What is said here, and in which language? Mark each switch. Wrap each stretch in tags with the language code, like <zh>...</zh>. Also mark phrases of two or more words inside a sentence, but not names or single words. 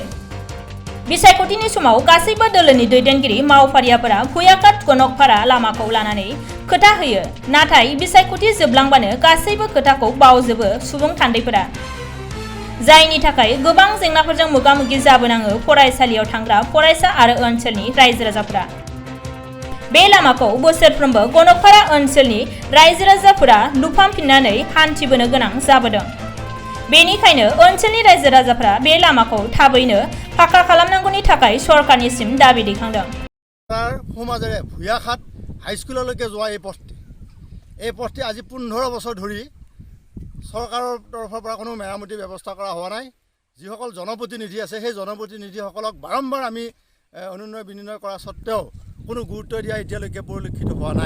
<brx>बिसायख'थिनि समाव गासैबो दोलोनि दैदेनगिरि मावफारियाफोरा भुयाकाट गनकपारा लामाखौ लानानै खोथा होयो, नाथाय बिसायख'थि जोबलांबानो गासैबो खोथाखौ बावजोबो सुबुं थान्दैफोरा, जायनि थाखाय गोबां जेंनाफोरजों मोगा-मोगि जाबोनाङो फरायसालियाव थांग्रा फरायसा आरो ओनसोलनि रायजो राजाफोरा। बे लामाखौ बोसोरफ्रोमबो गनकपारा ओनसोलनि रायजो राजाफोरा लुफामफिननानै हान्थिबोनो गोनां जाबोदों। बेनिखायनो ओनसोलनि रायजो राजाफोरा बे लामाखौ थाबैनो फाक्का खालामनांगौनि थाखाय सरकारनिसिम दाबि दैखांदों।</brx> <as>সমাজেৰে ভুয়াঘাট হাইস্কুললৈকে যোৱা এই পথটি আজি 15 বছৰ ধৰি চৰকাৰৰ তৰফৰ পৰা কোনো মেৰামতি ব্যৱস্থা কৰা হোৱা নাই। যিসকল জনপ্ৰতিনিধি আছে সেই জনপ্ৰতিনিধিসকলক বাৰম্বাৰ আমি অনুনয় বিনয় কৰা স্বত্তেও কোনো গুৰুত্ব দিয়া এতিয়ালৈকে পৰিলক্ষিত হোৱা নাই।</as>